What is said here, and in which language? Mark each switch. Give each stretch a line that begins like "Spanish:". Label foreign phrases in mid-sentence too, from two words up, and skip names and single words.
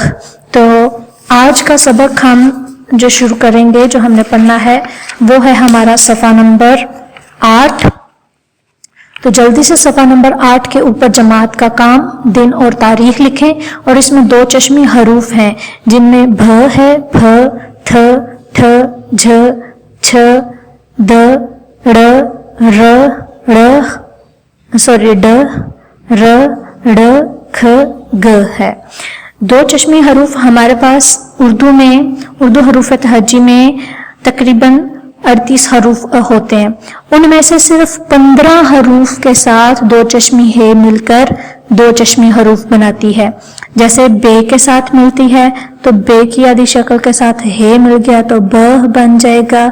Urdu: تو آج کا سبق ہم جو شروع کریں گے، جو ہم نے پڑھنا ہے، وہ ہے ہمارا صفحہ نمبر 8۔ تو جلدی سے صفحہ نمبر 8 کے اوپر جماعت کا کام، دن اور تاریخ لکھیں، اور اس میں دو چشمی حروف ہیں جن میں بھ ہے، بھ، تھ، ٹھ، جھ، چھ، د، ڑ، ر، ڈ، ر، ڑ، کھ، گ ہے۔ دو چشمی حروف ہمارے پاس اردو حروف تہجی میں تقریباً 38 حروف ہوتے ہیں. ان میں سے صرف 15 حروف کے ساتھ دو چشمی ہے مل کر دو چشمی حروف بناتی ہے. جیسے بے کے ساتھ ملتی ہے تو بے کی آدھی شکل کے ساتھ ہے مل گیا تو ب بن جائے گا.